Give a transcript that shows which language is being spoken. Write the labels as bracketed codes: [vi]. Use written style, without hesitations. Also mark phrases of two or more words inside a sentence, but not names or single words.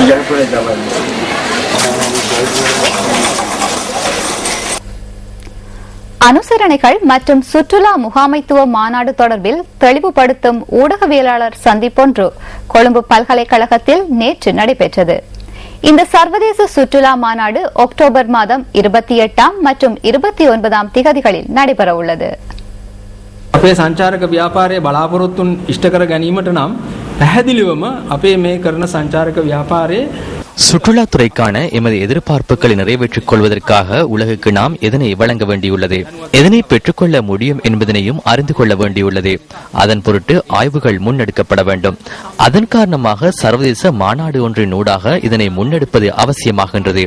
[ta] அனுசரணைகள் மற்றும் சுற்றுலா முகாமைத்துவ மாநாடு தொடர்பில் தெளிவுபடுத்தும் ஊடகவியலாளர் சந்திப்பொன்று கொழும்பு பல்கலைக்கழகத்தில் நேற்று நடைபெற்றது. இந்த சர்வதேச சுற்றுலா மாநாடு அக்டோபர் மாதம் 28 மற்றும் 29 திகதிகளில் நடைபெற உள்ளது. [si] අපේ සංචාරක ව්‍යාපාරයේ බලාපොරොත්තුන් ඉෂ්ට කර ගැනීමට නම් පැහැදිලිවම අපේ මේ කරන සංචාරක ව්‍යාපාරයේ [ta] சுற்றுலாத்துறைக்கான எமது எதிர்பார்ப்புகளை நிறைவேற்றிக் கொள்வதற்காக உலகுக்கு நாம் எதனை வழங்க வேண்டியுள்ளது, எதனை பெற்றுக்கொள்ள முடியும் என்பதனையும் அறிந்து கொள்ள வேண்டியுள்ளது. அதன் பொருட்டு ஆய்வுகள் முன்னெடுக்கப்பட வேண்டும். அதன் காரணமாக சர்வதேச மாநாடு ஒன்றின் ஊடாக இதனை முன்னெடுப்பது அவசியமாகின்றது.